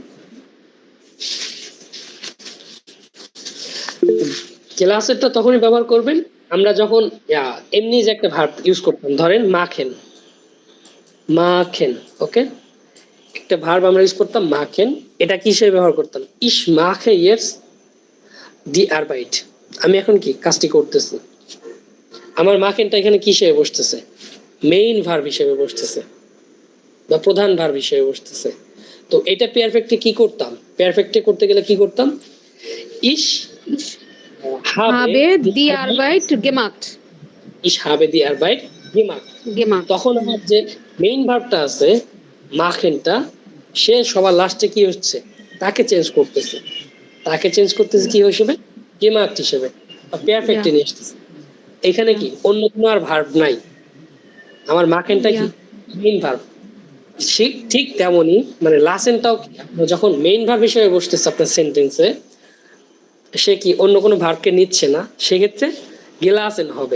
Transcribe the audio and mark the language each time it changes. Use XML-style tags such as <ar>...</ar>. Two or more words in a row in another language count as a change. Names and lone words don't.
<bn>গেলাসেরটা তখনই ব্যবহার করবেন আমরা যখন এমনি যে একটা ভার্ব ইউজ করতাম, ধরেন মাখেন, মাখেন, ওকে একটা ভার্ব আমরা ইউজ করতাম মাখেন, এটা কি হিসেবে ব্যবহার করতাম,</bn> <de>ich mache jetzt die Arbeit,</de> <bn>আমি এখন কি কাজটি করতেছি, আমার মাখেনটা এখানে কি হিসেবে বসতেছে মেইন ভার্ব হিসেবে বসতেছে বা প্রধান ভার্ব হিসেবে বসতেছে। তো এটা পারফেক্টে কি করতাম, পারফেক্টে করতে গেলে কি করতাম, ইশ</bn> <de>habe die Arbeit gemacht, ইশ habe die Arbeit gemacht, gemacht।</de> <bn>তখন আমার যে মেইন ভার্বটা আছে মাখেনটা সে সবার লাস্টে কি হচ্ছে তাকে চেঞ্জ করতেছে, তাকে চেঞ্জ করতেছে কি হিসেবে gemacht হিসেবে বা পারফেক্টে নিয়ে আসতেছে। এখানে কি অন্য কোনো আর ভার্ব নাই, আমার মাখেনটা কি মেইন ভার্ব, ঠিক তেমনই মানে লাসেনটাও যখন মেইন ভার্ব হিসেবে বসতেছে আপনার সেন্টেন্সে সে কি অন্য কোনো ভার্বকে নিচ্ছে না সেক্ষেত্রে গেলাসেন হবে।</bn>